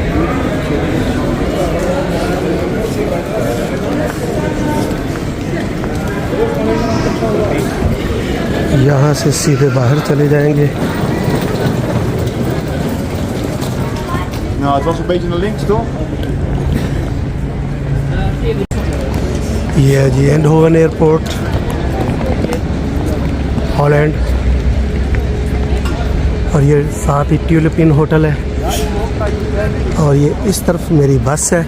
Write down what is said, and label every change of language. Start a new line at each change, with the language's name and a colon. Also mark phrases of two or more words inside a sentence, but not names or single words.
Hindi: यहाँ से सीधे बाहर चले जाएंगे।
Dutch: Nou, het was een beetje naar links, toch?
Hindi: ये है जी एंडहोवन एयरपोर्ट, हॉलैंड। और ये साथ ही ट्यूलिपिन होटल है। और ये इस तरफ मेरी बस है।